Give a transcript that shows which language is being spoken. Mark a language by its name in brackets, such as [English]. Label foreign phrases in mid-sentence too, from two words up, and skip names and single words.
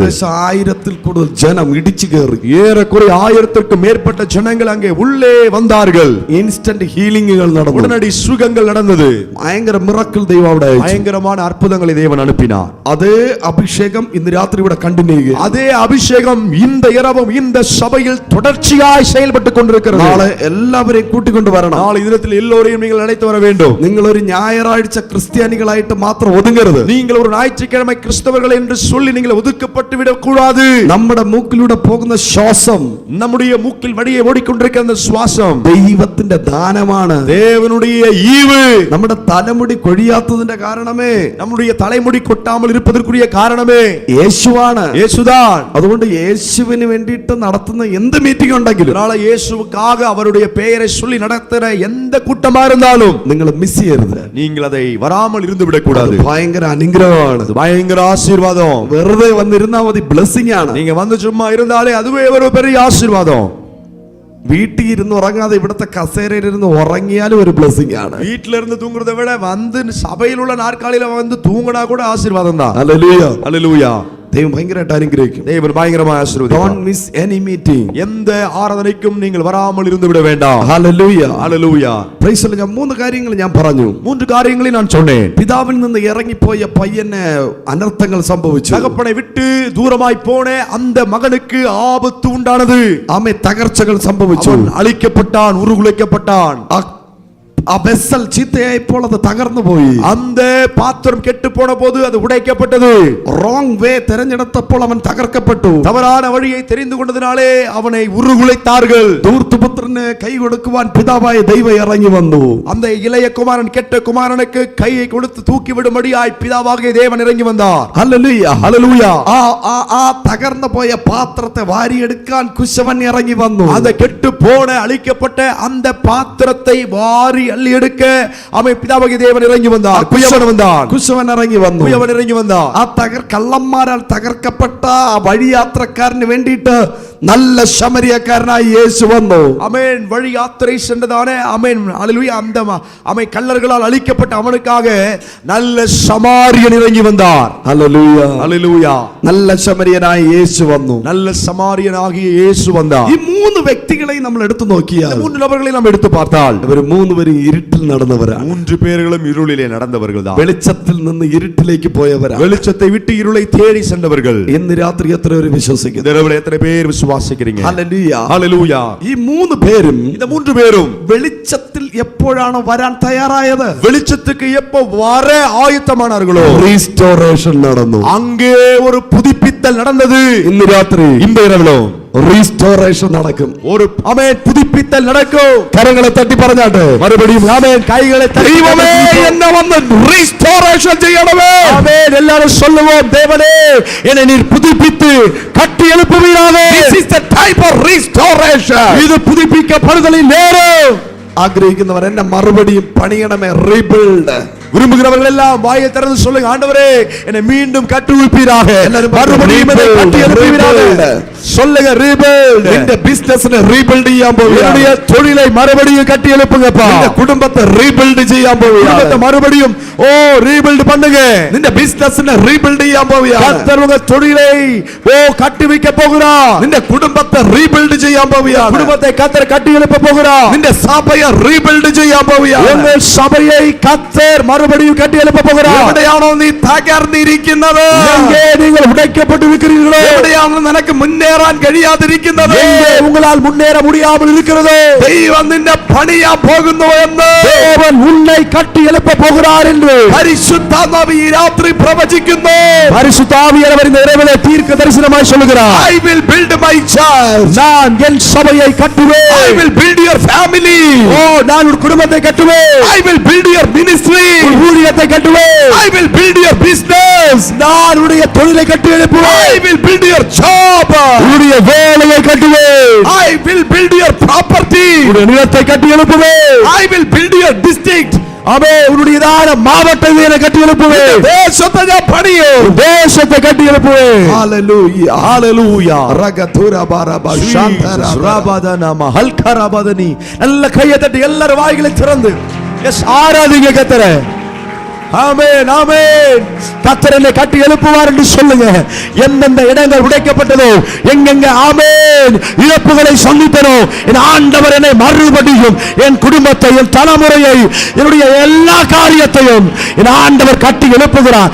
[Malayalam] ഏകദേശം 1000-ൽ കൂടുതൽ ജനം ഇടിച്ചു കയറി. [Tamil] ஏறக்குறைய 1000க்கும் மேற்பட்ட ஜனங்கள் அங்கே உள்ளே வந்தார்கள். [English] instant healings [Malayalam] നടന്നു. [Tamil] உடனடி சுகங்கள் நடந்தது. [Malayalam] ഭയങ്കര മിറക്കിൾ ദൈവം അവിടെ അയച്ചു. [Tamil] பயங்கரமான அற்புதங்களை தேவன் அனுப்பினார். [Malayalam] അതേ അഭിഷേകം ഇന്ന് രാത്രി ഇവിടെ കണ്ടിന്യൂ ചെയ്യുക. [Tamil] அதே அபிஷேகம் இந்த இரவும் இந்த சபையில் தொடர்ச்சியாய் செயல்பட்டு கொண்டிருக்கிறது. [Malayalam] നാളെ എല്ലാവരെയും കൂട്ടിക്കൊണ്ട് വരണം. [Tamil] நாளை தினத்தில் எல்லோரையும் நீங்கள் அழைத்து வர வேண்டும். [Malayalam] നിങ്ങൾ ഒരു ഞായറാഴ്ച ക്രിസ്ത്യാനികളായിട്ട് മാത്രം ഒതുങ്ങരുത്. [Tamil] நீங்கள் ஒரு ஞாயிற்றுக்கிழமை கிறிஸ்தவர்கள் என்று சொல்லி நீங்கள் ஒதுக்கப்பட்டு விடக் கூடாது. [Malayalam] നമ്മുടെ മൂക്കിലൂടെ പോകുന്ന ശ്വാസം, [Tamil] நம்முடைய மூக்கில் வழியே ஓடிக்கொண்டிருக்கிற அந்த சுவாசம் [Malayalam] ദൈവത്തിന്റെ ദാനമാണ്. [Tamil] தேவனுடைய ஈவு. [Malayalam] നമ്മുടെ തലമുടി കൊഴിയാത്തതിന്റെ കാരണമേ, [Tamil] நம்முடைய தலைமுடி கொட்டாமல் இருப்பதற்குரிய காரணமே [Malayalam] യേശുവാണ്. [Tamil] இயேசுதான். [Malayalam] അതുകൊണ്ട് യേശുവിന് വേണ്ടിയിട്ട് നടത്തുന്ന എന്ത് മീറ്റിംഗ് ഉണ്ടെങ്കിലും [Tamil] அதனால இயேசுவுக்காக அவருடைய பெயரை சொல்லி நடத்துற எந்த கூட்டமா இருந்தாலும் [Malayalam] നിങ്ങൾ മിസ് ചെയ്യരുത്. [Tamil] நீங்கள் அதை வராமல் இருந்து விடக் [Malayalam] അത് [Tamil] கூடாது. [Malayalam] ഭയങ്കര അനുഗ്രഹമാണ്. [Tamil] அது பயங்கர ஆசீர்வாதம். [Malayalam] വെറുതെ വന്നിരുന്നാ മതി, ബ്ലെസ്സിംഗ് ആണ്. [Tamil] நீங்க வந்து சும்மா இருந்தாலே அதுவே ஒரு பெரிய ஆசீர்வாதம். [Malayalam] വീട്ടിൽ ഇരുന്ന് ഉറങ്ങാതെ ഇവിടുത്തെ കസേരയിൽ ഇരുന്ന് ഉറങ്ങിയാലും ഒരു ബ്ലെസ്സിംഗ് ആണ്. [Tamil] வீட்ல இருந்து தூங்குறதை விட வந்து சபையில் உள்ள நாற்காலியில வந்து தூங்கினா கூட ஆசீர்வாதம் தான். [Malayalam] ഹല്ലേലൂയ. [Tamil] ஹல்லேலூயா. [Malayalam] ദൈവം ഭയങ്കരമായിട്ട് അനുഗ്രഹിക്കും. [Tamil] தேவன் பயங்கரமாக ஆசீர்வதிப்பார். [English] Don't miss any meeting. [Tamil] எந்த ஆராதனைக்கும் நீங்கள் வராமல் இருந்து விட வேண்டாம். [Malayalam] ഹല്ലേലൂയ. [Tamil] ஹல்லேலூயா. [English] Praise the Lord. [Malayalam] ഞാൻ 3 കാര്യങ്ങൾ ഞാൻ പറഞ്ഞു. [Tamil] 3 காரியங்களை நான் சொன்னேன். [Malayalam] പിതാവിൽ നിന്ന് ഇറങ്ങിപ്പോയ പയ്യന് അനർത്ഥങ്ങൾ സംഭവിച്ചു. [Tamil] தகப்பனை விட்டு தூரமாய் போன அந்த மகனுக்கு ஆபத்து உண்டானது. [Malayalam] ആമേ തകർച്ചകൾ സംഭവിച്ചു. [Tamil] அவன் அழிக்கப்பட்டான், உருகுலைக்கப்பட்டான். [Malayalam] ആ വെസൽ ചീത്തയായപ്പോൾ അത് തകർന്നു പോയി. [Tamil] அந்த பாத்திரம் கெட்டு போன போது அது உடைக்கப்பட்டது. [English] wrong way [Malayalam] തിരഞ്ഞെടുത്തപ്പോൾ അവൻ തകർക്കപ്പെട്ടു. [Tamil] தவறான வழியை தெரிந்து கொண்டதினாலே அவனை உருகுலைத்தார்கள். [Malayalam] ധൂർത്തുപുത്രന് കൈ കൊടുക്കുവാൻ പിതാവായ ദൈവം ഇറങ്ങി വന്നു. [Tamil] அந்த ഇളയ குமாரன் கெட்ட குமாரனுக்கு கையை கொடுத்து தூக்கி விடும்படியாய் பிதாவாகிய தேவன் இறங்கி வந்தார். [Malayalam] ഹല്ലേലൂയ. [Tamil] ஹல்லேலூயா. [Malayalam] ആ തകർന്നു പോയ പാത്രത്തെ വാരിയെടുക്കാൻ കുശവൻ ഇറങ്ങി വന്നു. [Tamil] அந்த கெட்டு போன அழிக்கப்பட்ட அந்த பாத்திரத்தை வாரி அள்ளி எடுக்க அவன் பிதாவாகிய தேவன் இறங்கி வந்தார். குயவன் வந்தான். [Malayalam] കുശവൻ ഇറങ്ങി വന്നു. [Tamil] குயவன் இறங்கி வந்தான். [Malayalam] ആ കള്ളന്മാരാൽ തകർക്കപ്പെട്ട ആ വഴിയാത്രക്കാരന് വേണ്ടിയിട്ട് നല്ല ശമരിയക്കാരനായി യേശു വന്നു. [Tamil] ஆமென். வழி யாத்திரை சென்றதானே ஆமென் ஹல்லேலூயா. அந்த ஆமென் கல்லர்களால் அழிக்கப்பட்ட அவனுக்காக நல்ல சமாரியன் இறங்கி வந்தார். [Malayalam] ഹല്ലേലൂയ. [Tamil] ஹல்லேலூயா. [Malayalam] നല്ല ശമരിയനായി യേശു വന്നു. [Tamil] நல்ல சமாரியனாகிய இயேசு வந்தார். [Malayalam] ഈ 3 വ്യക്തികളെയും നമ്മൾ എടുത്തു നോക്കിയാൽ, [Tamil] 3 நபர்களை நாம் எடுத்து பார்த்தால் [Malayalam] ഇവർ 3 പേരും ഇരുട്ടിൽ നടന്നവരാണ്. [Tamil] 3 பேர்களும் இருளிலே நடந்தவர்கள் தான். [Malayalam] വെളിച്ചത്തിൽ നിന്ന് ഇരുട്ടിലേക്ക് പോയവരാണ്. [Tamil] வெளிச்சத்தை விட்டு இருளை தேடி சென்றவர்கள். [Malayalam] ഇന്ന് രാത്രി എത്ര പേര് വിശ്വസിക്കുന്നു? [Tamil] இந்த இரவுல எத்தனை பேர் விசுவாசிக்கிறீங்க? [Malayalam] ഹല്ലേലൂയ. [Tamil] ஹல்லேலூயா. [Malayalam] ഈ 3 പേരും [Tamil] இந்த 3 பேரும் [Malayalam] വെളിച്ചത്തിൽ എപ്പോഴാണ് വരാൻ തയ്യാറായത്? [Tamil] வெளிச்சத்துக்கு எப்ப வர ஆயத்தமானார்களோ [Malayalam] റീസ്റ്റോറേഷൻ നടന്നു. [Tamil] அங்கே ஒரு புதுப்பித்தல் நடந்தது. [Malayalam] ഇന്ന് രാത്രി [Tamil] இந்த இரவிலும் [Malayalam] റീസ്റ്റോറേഷൻ നടക്കും. [Tamil] ஒரு ஆமென் புதுப்பித்தல் நடக்கும். [Malayalam] കരങ്ങളെ തട്ടി പറഞ്ഞാട്ടെ [Tamil] மறுபடியும் ஆமென் கைகளை தட்டி [Malayalam] ദൈവമേ എന്നെ വന്ന് റീസ്റ്റോറേഷൻ ചെയ്യണമേ. [Tamil] ஆமென் எல்லாரும் சொல்லுவோம் தேவனே என்னை நீர் புதுப்பித்து கட்டி எழுப்புவீராக. [English] This is the type of restoration. [Tamil] இது புதுப்பிக்கப்படுதலின் நேரம். [Malayalam] ആഗ്രഹിക്കുന്നവർ എന്നെ മറുപടിയും പണിയണമേ. റീബിൽഡ്. [Tamil] விரும்புகிறவர்கள் எல்லாம் வாயை திறந்து சொல்லுங்க, ஆண்டவரே என்னை மீண்டும் கட்டுவிப்பீராக, மறுபடியும் என்னை கட்டி எழுப்புவீராக. சொல்லுங்க ரீபில்ட். [Malayalam] നിന്റെ ബിസിനസിനെ റീബിൽഡ് ചെയ്യാൻ പോവുകയാണ്. [Tamil] என்னுடைய தொழிலை மறுபடியும் கட்டி எழுப்புங்கப்பா. [Malayalam] നിന്റെ കുടുംബത്തെ റീബിൽഡ് ചെയ്യാൻ പോവുകയാണ്. [Tamil] குடும்பத்தை மறுபடியும் ரீபில்ட் பண்ணுங்க. [Malayalam] നിന്റെ ബിസിനസിനെ റീബിൽഡ് ചെയ്യാൻ പോവുകയാണ്. [Tamil] கர்த்தர் உங்க தொழிலை கட்டி வைக்க போகிறார். [Malayalam] നിന്റെ കുടുംബത്തെ റീബിൽഡ് ചെയ്യാൻ പോവുകയാണ്. [Tamil] குடும்பத்தை கர்த்தர் கட்டி எழுப்ப போகிறார். [Malayalam] നിന്റെ സഭയെ റീബിൽഡ് ചെയ്യാൻ പോവുകയാണ്. [Tamil] உங்கள் சபையை கர்த்தர் மறுபடியும் கட்டி எழுப்ப போகிறார். [Malayalam] എവിടെയാണോ നീ തകർന്നിരിക്കുന്നത്, [Tamil] எங்கே நீங்கள் உடைக்கப்பட்டு இருக்கிறீர்களோ, [Malayalam] എവിടെയാണോ നിനക്ക് മുന്നേറാൻ കഴിയാതിരിക്കുന്നത്, [Tamil] எங்கே உங்களால் முன்னேற முடியாமல் இருக்கிறதோ, [Malayalam] ദൈവം നിന്നെ പണിയാൻ പോകുന്നു എന്ന് [Tamil] தேவன் உன்னை கட்டி எழுப்ப போகிறார் என்று [Malayalam] പരിശുദ്ധാത്മാവ് ഈ രാത്രി പ്രവചിക്കുന്നു. [Tamil] பரிசுத்த ஆவியானவர் இந்த இரவிலே தீர்க்க தரிசனமாய் சொல்லுகிறார். [English] I will build my church. [Tamil] நான் என் சபையை கட்டுவேன். [English] I will build your family. [Tamil] நான் ஒரு குடும்பத்தை கட்டுவேன். [English] I will build your ministry. [Tamil] ஊழியத்தை கட்டுவேன். [English] I will build your business. [Tamil] நான் உடைய தொழிலை கட்டி எழுப்புவேன். [English] I will build your job. [Tamil] உடைய வேலையை கட்டுவேன். [English] I will build your property. [Tamil] உடைய நிலத்தை கட்டி எழுப்புவேன். [English] I will build your district. [Tamil] அவே உன்னுடையதான மாவட்டத்தை கட்டி எழுப்புவேன். [Malayalam] ദേശത്തെ ഞാൻ പണിയും. [Tamil] தேசத்தை கட்டி எழுப்புவேன். [English] Hallelujah. [Tamil] ஹalleluya. ரகதுரா பாரபா சாந்தரா ராபாதனமா ஹல்கராபாதனி. நல்ல கையை தட்டி எல்லாரும் வாய்களை திறந்து எஸ் ஆராதிங்க கர்த்தரை. ஆமென் ஆமென். கர்த்தர் என்னை கட்டி எழுப்புவார் என்று சொல்லுங்க. எந்தெந்த இடங்கள் உடைக்கப்பட்டதோ, எங்கெங்க ஆமென் இழப்புகளை சந்தித்தனோ, என் ஆண்டவர் என்னை மறுபடியும் என் குடும்பத்தை, என் தலைமுறையை, என்னுடைய எல்லா காரியத்தையும் என் ஆண்டவர் கட்டி எழுப்புகிறார்.